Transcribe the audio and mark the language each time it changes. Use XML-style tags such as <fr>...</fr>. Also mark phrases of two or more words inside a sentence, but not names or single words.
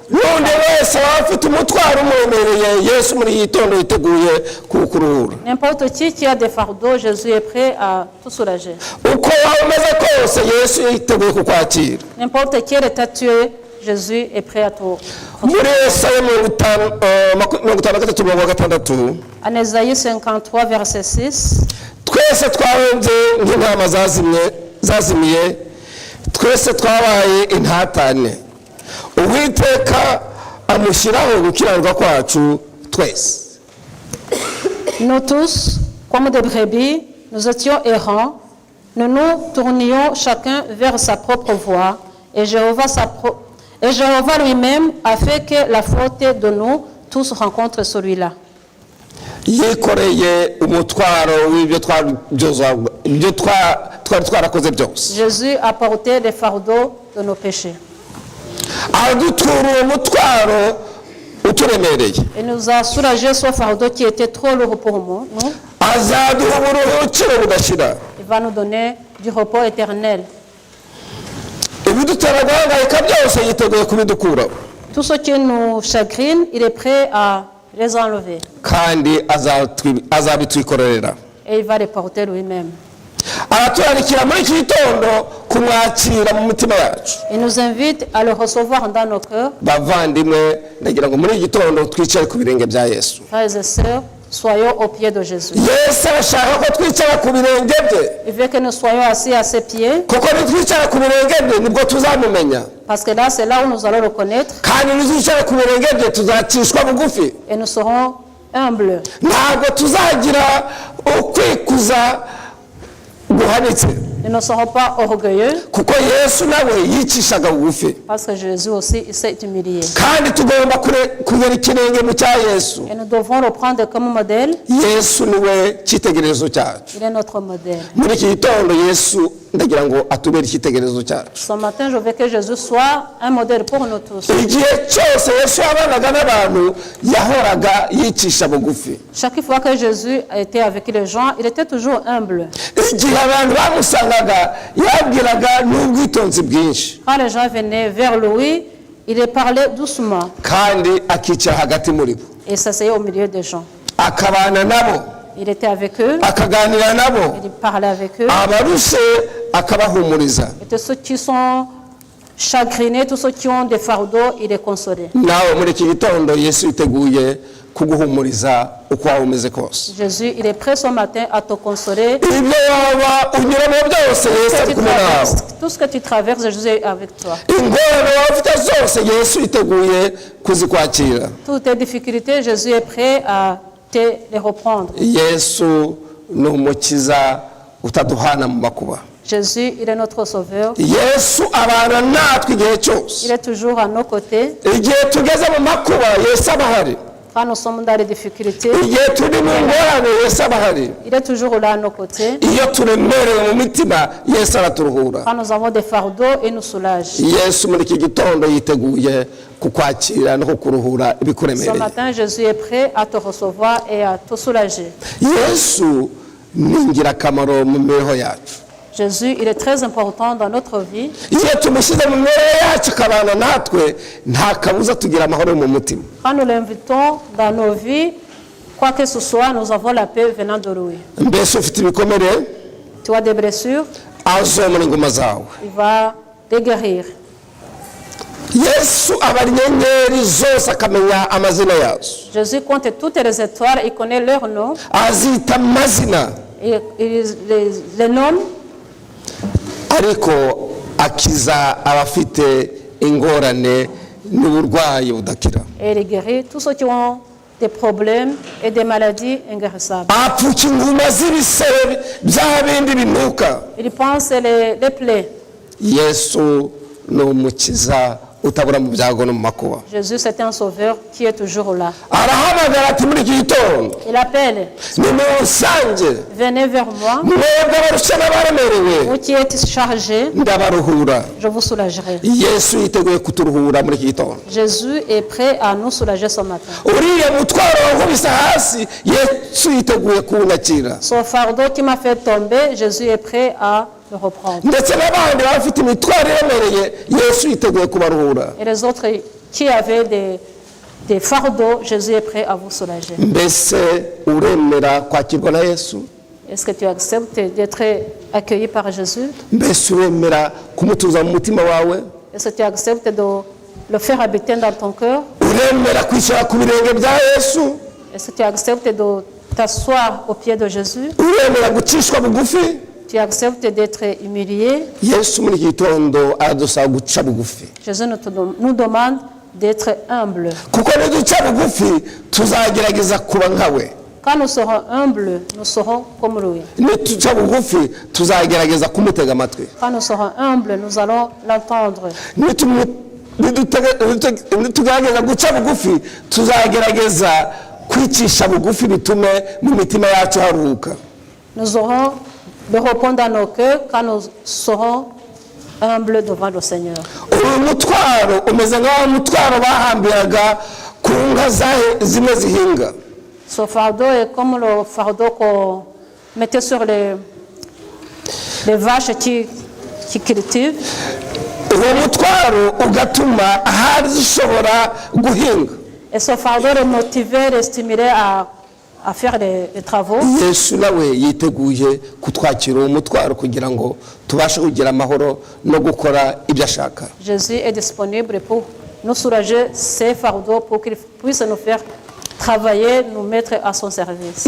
<fr>N'importe qui a des fardeaux, Jésus est prêt à tout soulager. N'importe quel état tu es, Jésus est prêt à tout. En Ésaïe 53, verset 6.</fr> <rw>twese twabaye intatane uwiteka amushyiraho gukiranirwa kwacu twese.</rw> <fr>Nous tous, comme des brebis, nous étions errants, nous nous tournions chacun vers sa propre voie, et Jéhovah lui-même a fait que la faute de nous tous rencontre celui-là.</fr> <rw>yikoreye umutwaro w'ibyo twari twarakoze byose.</rw> <fr>Jésus a porté les fardeaux de nos péchés.</fr> <rw>adutura umutwaro uturemereye.</rw> <fr>Et nous a soulagé ce fardeau qui était trop lourd pour nous.</fr> <rw>azaduha uburuhukiro budashira.</rw> <fr>Il va nous donner du repos éternel.</fr> <rw>ibidutera guhangayika byose yiteguye kubidukuraho.</rw> <fr>Tout ce qui nous chagrine, il est prêt à les enlever.</fr> <rw>kandi azabitwikorerera.</rw> <fr>Et il va les porter lui-même.</fr> <rw>araturarikira muri iki gitondo kumwakira mu mitima yacu.</rw> <fr>Il nous invite à le recevoir dans nos cœurs.</fr> <rw>bavandimwe ndagira ngo muri iki gitondo twicare ku birenge bya Yesu.</rw> <fr>Frères et sœurs, soyons au pied de Jésus.</fr> <rw>Yesu arashaka ko twicara ku birenge bye.</rw> <fr>Il veut que nous soyons assis à ses pieds.</fr> <rw>kuko nitwicara ku birenge bye nibwo tuzamumenya.</rw> <fr>Parce que là, c'est là où nous allons le connaître.</fr> <rw>kandi nitwicara ku birenge bye tuzacishwa bugufi.</rw> <fr>Et nous serons humbles.</fr> <rw>ntabwo tuzagira ukwikuza guhanitse.</rw> <fr>Nous ne serons pas orgueilleux.</fr> <rw>kuko Yesu nawe yicishaga bugufi.</rw> <fr>Parce que Jésus aussi, il s'est humilié.</fr> <rw>kandi tugomba kugera ikirenge mu cya Yesu.</rw> <fr>Et nous devons le prendre comme modèle.</fr> <rw>Yesu niwe cyitegererezo cyacu.</rw> <fr>Il est notre modèle.</fr> <rw>muri iki gitondo Yesu ndagira ngo atubere icyitegererezo cyacu.</rw> <fr>Ce matin, je veux que Jésus soit un modèle pour nous tous.</fr> <rw>igihe cyose Yesu yabanaga n'abantu yahoraga yicisha bugufi.</rw> <fr>Chaque fois que Jésus était avec les gens, il était toujours humble.</fr> <rw>igihe abantu bamusangaga yabwiraga n'ubwitonzi bwinshi.</rw> <fr>Quand les gens venaient vers lui, il parlait doucement.</fr> <rw>kandi akicara hagati muri bo.</rw> <fr>Et s'asseyait au milieu des gens.</fr> <rw>akabana nabo.</rw> <fr>Il était avec eux.</fr> <rw>akaganira nabo.</rw> <fr>Il parlait avec eux.</fr> <rw>abarushe akabahumuriza.</rw> <fr>Et tous ceux qui sont chagrinés, tous ceux qui ont des fardeaux, il les consolait.</fr> <rw>nawe muri iki gitondo Yesu yiteguye kuguhumuriza uko waba umeze kose.</rw> <fr>Jésus, il est prêt ce matin à te consoler.</fr> <rw>ibyo waba unyuramo byose Yesu ari kumwe nawe.</rw> <fr>Tout ce que tu traverses, Jésus est avec toi.</fr> <rw>ingorane waba ufite zose Yesu yiteguye kuzikwakira.</rw> <fr>Toutes tes difficultés, Jésus est prêt à te les reprendre.</fr> <rw>Yesu ni umukiza utaduhana mu makuba.</rw> <fr>Jésus, il est notre sauveur.</fr> <rw>Yesu abana natwe igihe cyose.</rw> <fr>Il est toujours à nos côtés.</fr> <rw>igihe tugeze mu makuba Yesu abahari.</rw> <fr>Quand nous sommes dans les difficultés,</fr> <rw>igihe turi mu ngorane Yesu aba ahari.</rw> <fr>il est toujours là à nos côtés.</fr> <rw>Iyo turemerewe mu mitima Yesu araturuhura.</rw> <fr>Quand nous avons des fardeaux, il nous soulage.</fr> <rw>Yesu muri iki gitondo yiteguye kukwakira no kukuruhura</rw> <fr>Ce</fr> <rw>ibikuremereye.</rw> <fr>matin, Jésus est prêt à te recevoir et à te soulager.</fr> <rw>Yesu ni ingirakamaro mu mibereho yacu.</rw> <fr>Jésus, il est très important dans notre vie.</fr> <rw>Iyo tumushyize mu mibereho yacu akabana natwe nta kabuza tugira amahoro mu mutima.</rw> <fr>Quand nous l'invitons dans nos vies, quoi que ce soit, nous avons la paix venant de lui.</fr> <rw>Mbese ufite ibikomere</rw> <fr>Tu as des blessures,</fr> <rw>azomora ingoma zawe.</rw> <fr>il va les guérir.</fr> <rw>Yesu abara inyenyeri zose akamenya amazina yazo.</rw> <fr>Jésus compte toutes les étoiles, il connaît leurs noms,</fr> <rw>Azita amazina</rw> <fr>il les nomme,</fr> <rw>ariko akiza abafite ingorane n'uburwayi budakira.</rw> <fr>et il guérit tous ceux qui ont des problèmes et des maladies inguérissables.</fr> <rw>Apfuka inguma z'ibisebe bya bindi binuka.</rw> <fr>Il pense les plaies.</fr> <rw>Yesu ni umukiza utabura mu byago no mu makuba.</rw> <fr>Jésus, c'est un sauveur qui est toujours là.</fr> <rw>Arahamagara ati muri iki gitondo</rw> <fr>Il appelle,</fr> <rw>nimunsange</rw> <fr>venez vers moi,</fr> <rw>mwebwe abarusha n'abaremerewe</rw> <fr>vous qui êtes chargés,</fr> <rw>ndabaruhura.</rw> <fr>je vous soulagerai.</fr> <rw>Yesu yiteguye kuturuhura muri iki gitondo.</rw> <fr>Jésus est prêt à nous soulager ce matin.</fr> <rw>Uriya mutwaro wankubise hasi Yesu yiteguye kuwunyakira.</rw> <fr>Son fardeau qui m'a fait tomber, Jésus est prêt à le reprendre.</fr> <rw>Ndetse n'abandi bafite imitwaro iremereye Yesu yiteguye kubaruhura.</rw> <fr>Et les autres qui avaient des fardeaux, Jésus est prêt à vous soulager.</fr> <rw>Mbese uremera kwakirwa na Yesu?</rw> <fr>Est-ce que tu acceptes d'être accueilli par Jésus?</fr> <rw>Mbese uremera kumutuza mu mutima wawe?</rw> <fr>Est-ce que tu acceptes de le faire habiter dans ton cœur?</fr> <rw>Uremera kwicara ku birenge bya Yesu?</rw> <fr>Est-ce que tu acceptes de t'asseoir aux pieds de Jésus?</fr> <rw>Uremera gucishwa bugufi?</rw> <fr>Tu acceptes d'être humilié?</fr> <rw>Yesu muri iki gitondo aradusaba guca bugufi.</rw> <fr>Jésus nous demande d'être humble.</fr> <rw>Kuko niduca bugufi tuzagerageza kuba nkawe.</rw> <fr>Quand nous serons humbles, nous serons comme lui.</fr> <rw>Nituca bugufi tuzagerageza kumutega amatwi.</rw> <fr>Quand nous serons humbles, nous allons l'entendre.</fr> <rw>Nitugerageza guca bugufi tuzagerageza kwicisha bugufi bitume mu mitima yacu haruhuka.</rw> <fr>Nous aurons le repos dans nos cœurs quand nous serons humbles devant le Seigneur.</fr> <rw>Uyu mutwaro umeze nk'aho umutwaro bahambiraga ku nka zimwe zihinga.</rw> <fr>Ce fardeau est comme le fardeau qu'on mettait sur les vaches qui cultivent.</fr> <rw>Uwo mutwaro ugatuma ahari zishobora guhinga.</rw> <fr>Et ce fardeau les motivait, les stimulait à faire des travaux.</fr> <rw>Yesu nawe yiteguye kutwakira uwo mutwaro kugira ngo tubashe kugira amahoro no gukora ibyo ashaka.</rw> <fr>Jésus est disponible pour nous soulager ces fardeaux, pour qu'il puisse nous faire travailler, nous mettre à son service.</fr>